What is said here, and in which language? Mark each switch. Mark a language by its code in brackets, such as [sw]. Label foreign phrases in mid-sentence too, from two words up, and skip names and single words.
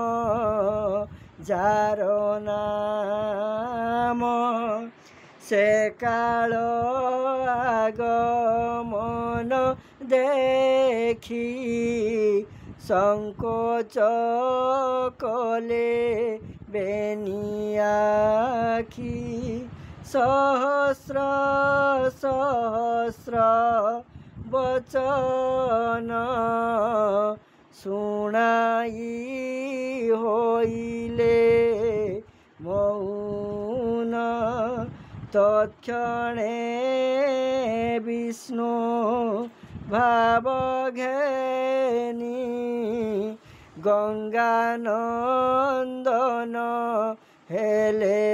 [or] ଯାର ନାମ ସେ କାଳ ଆଗମନ ଦେଖି ସଙ୍କୋଚ କଲେ ବେନିଆଖି ସହସ୍ର ସହସ୍ର ବଚନ ଶୁଣାଇ ହୋଇଲେ ମୌନ ତତ୍କ୍ଷଣେ ବିଷ୍ଣୁ ଭାବ ଘେନି ଗଙ୍ଗାନନ୍ଦନ ହେଲେ